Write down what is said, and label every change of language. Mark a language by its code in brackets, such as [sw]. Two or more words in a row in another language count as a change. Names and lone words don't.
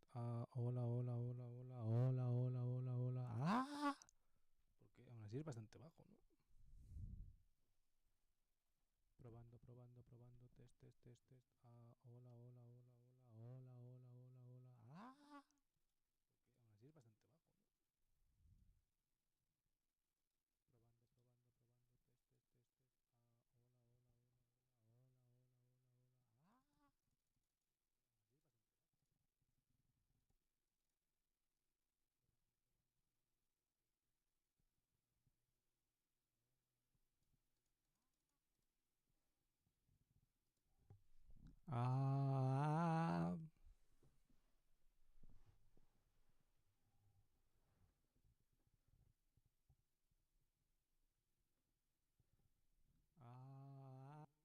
[es] Ah, hola, hola, hola, hola, hola, hola, hola, hola. ¡Ah! Porque aún así es bastante bajo, ¿no? Probando, probando, probando, [en] test, test, test, test. [es] Ah, hola, hola, hola, hola, hola, hola, hola, hola. ¡Ah! Porque aún así es bastante bajo, ¿no? Probando, probando, probando, [en] test, test, test, test. [es] Ah, hola, hola, hola, hola, hola, hola, hola, hola. ¡Ah! Aún así es bastante bajo. Ah, ah.